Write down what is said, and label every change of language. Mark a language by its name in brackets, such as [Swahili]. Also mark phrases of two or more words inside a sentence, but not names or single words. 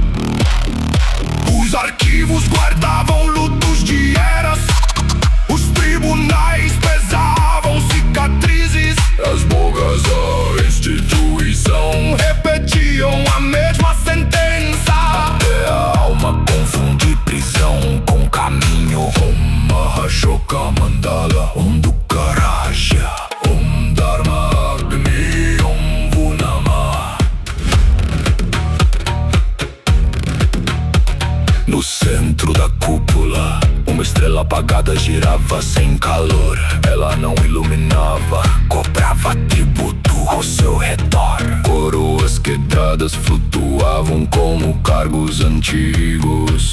[Portuguese] Os arquivos guardavam lutos de eras, os tribunais pesavam cicatrizes, as bocas da instituição repetiam a mesma sentença. Até a alma confunde prisão com caminho. [Sanskrit] ॐ महाशोक मण्डल, ॐ दुःख राज, ॐ धर्म अग्नि, ॐ वुनम. [Portuguese] No centro da cúpula, uma estrela apagada girava sem calor. Ela não iluminava, cobrava tributo ao seu redor. Coroas quebradas flutuavam como cargos antigos.